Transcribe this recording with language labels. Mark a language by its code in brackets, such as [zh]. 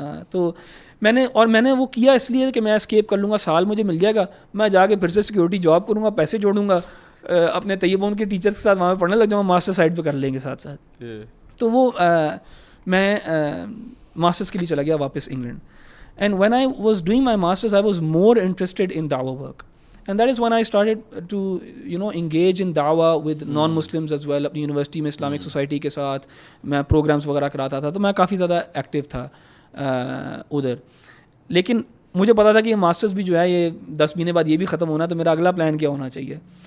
[ur] تو میں نے وہ کیا اس لیے کہ میں اسکیپ کر لوں گا, سال مجھے مل جائے گا, میں جا کے پھر سے سیکورٹی جاب کروں گا, پیسے جوڑوں گا, اپنے طیبون کے ٹیچرس کے ساتھ وہاں پہ پڑھنے لگ جاؤں گا, ماسٹر سائڈ پہ کر لیں گے ساتھ ساتھ. تو وہ میں ماسٹرس کے لیے چلا گیا واپس England. [en] And when I was doing my masters I was more interested in دعویٰ work. And that is when I started to engage in da'wah with non-Muslims as well. [ur] اپنی یونیورسٹی میں اسلامک سوسائٹی کے ساتھ میں programmes وغیرہ کراتا تھا, تو میں کافی زیادہ ایکٹیو تھا ادھر. لیکن مجھے پتا تھا کہ یہ ماسٹرز بھی جو ہے یہ 10 مہینے بعد یہ بھی ختم ہونا, تو میرا اگلا پلان کیا ہونا چاہیے.